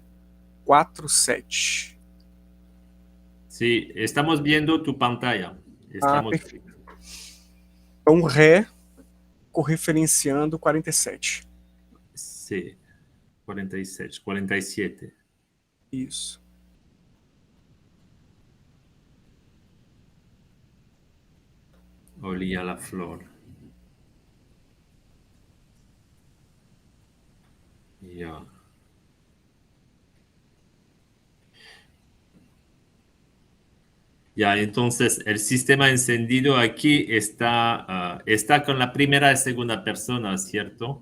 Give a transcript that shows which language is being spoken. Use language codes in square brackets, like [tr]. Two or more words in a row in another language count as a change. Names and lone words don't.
[es] 4, 7. Sí, estamos viendo tu pantalla. Estamos... [pt] perfeito. Então, ré autorreferenciando 47. [es] Sí, 46, 47. [pt] Isso. [es] Olía la flor. Ya. Ya, entonces el sistema encendido aquí está con la primera y segunda persona, ¿cierto?